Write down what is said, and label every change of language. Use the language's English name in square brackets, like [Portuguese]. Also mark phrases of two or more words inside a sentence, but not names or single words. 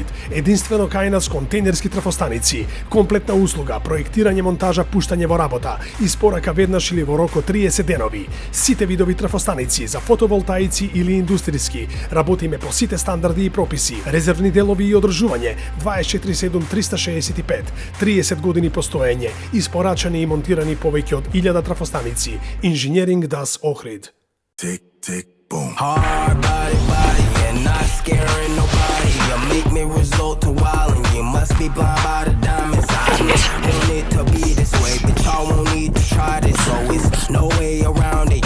[Macedonian] Единствено кај нас контейнерски трафостаници, комплетна услуга, проектирање, монтажа, пуштање во работа, испорака веднаш или во рок од 30 денови. Сите видови трафостаници за фотоволтаици или индустријски. Работиме по сите стандарди и прописи. Резервни делови и одржување 24/7 365. 30 години постоење. Испорачани и монтирани повеќе од 1000 трафостаници. Engineering Das Ohrid. [English] Tick, tick, boom. Hard body, and not scaring nobody. You make me resort to wild, and you must be blind by the diamonds. I want it to be this way, but y'all won't need to try this. So it's no way around it.